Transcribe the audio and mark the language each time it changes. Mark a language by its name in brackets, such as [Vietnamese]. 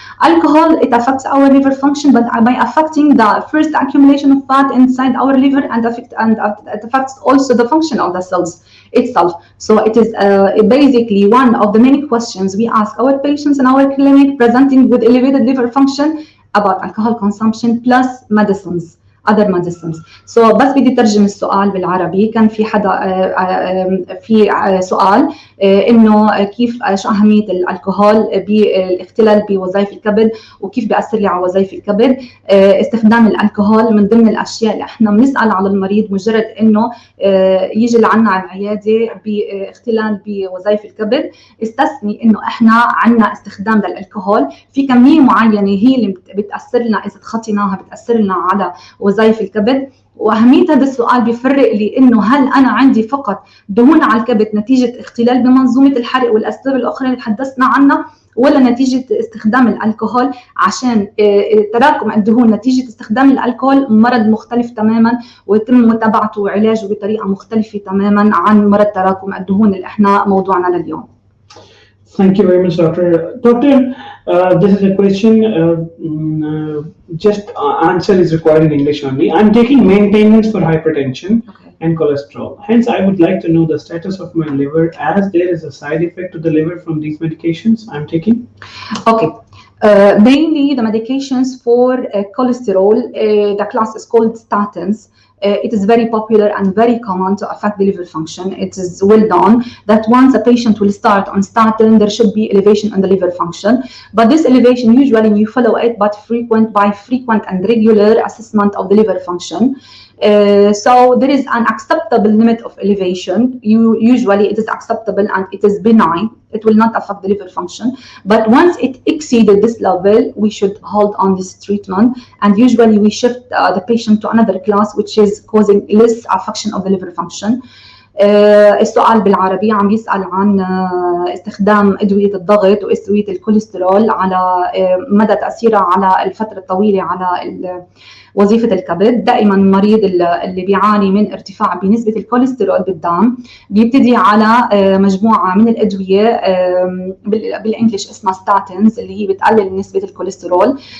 [English] Alcohol, it affects our liver function, but by affecting the first accumulation of fat inside our liver, and it affects also the function of the cells itself. So it is basically one of the many questions we ask our patients in our clinic presenting with elevated liver function about alcohol consumption plus medicines, other medicines. [Arabic] So بس بدي ترجم السؤال بالعربي. كان في حدا في سؤال انه كيف شو اهميه الكحول بالاختلال بوظائف الكبد وكيف بيأثر لي على وظائف الكبد. استخدام الكحول من ضمن الاشياء اللي احنا بنسال على المريض مجرد انه يجي لعنا على العياده باختلال بوظائف الكبد، استثني انه احنا عندنا استخدام للكحول في كميه معينه هي اللي بتاثر لنا، اذا تخطيناها بتاثر لنا على وظائف الكبد. واهميه هذا السؤال بيفرق لي انه هل انا عندي فقط دهون على الكبد نتيجه اختلال بمنظومه الحرق والاسباب الاخرى اللي تحدثنا عنها، ولا نتيجه استخدام الكحول عشان تراكم الدهون نتيجه استخدام الكحول مرض مختلف تماما ويتم متابعته وعلاجه بطريقه مختلفه تماما عن مرض تراكم الدهون اللي احنا موضوعنا لليوم. [English] Thank you very much, Doctor. Doctor, this is a question, just answer is required in English only. I'm taking maintenance for hypertension and cholesterol. Hence, I would like to know the status of my liver as there is a side effect to the liver from these medications I'm taking. Okay. Mainly the medications for cholesterol, the class is called statins. It is very popular and very common to affect the liver function. It is well known that once a patient will start on statin, there should be elevation in the liver function. But this elevation, usually we follow it by frequent and regular assessment of the liver function. So there is an acceptable limit of elevation. Usually it is acceptable and it is benign. It will not affect the liver function. But once it exceeded this level, we should hold on this treatment. And usually we shift the patient to another class, which is causing less affection of the liver function. [Arabic] السؤال بالعربي عم يسأل عن استخدام أدوية الضغط وأدوية الكوليسترول على مدى تأثيرها على الفترة الطويلة على وظيفة الكبد. دائما المريض اللي بيعاني من ارتفاع بنسبة الكوليسترول بالدم بيبتدي على مجموعة من الأدوية بالإنجليش اسمها ستاتينز اللي هي بتقلل نسبة الكوليسترول.